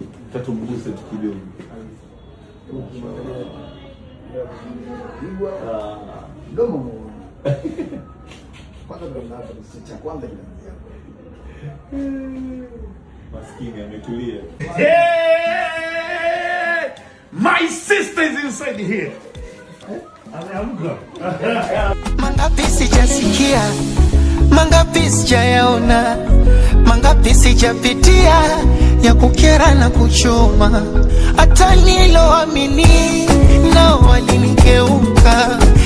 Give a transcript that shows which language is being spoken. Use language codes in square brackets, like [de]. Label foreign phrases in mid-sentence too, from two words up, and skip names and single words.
[sw] Mtoto mguse tu kidogo. Ah. Mdomo mu-, kwanza ndo mnaanza kitu cha kwanza kinaanzia. Maskini ametulia. Hey! [en] My sister is inside here. [sw] Ameamka. Mangapi sijasikia, mangapi sijayaona, mangapi sijapitia, ya kukera na kuchoma. Hata niloamini, nao walinigeuka.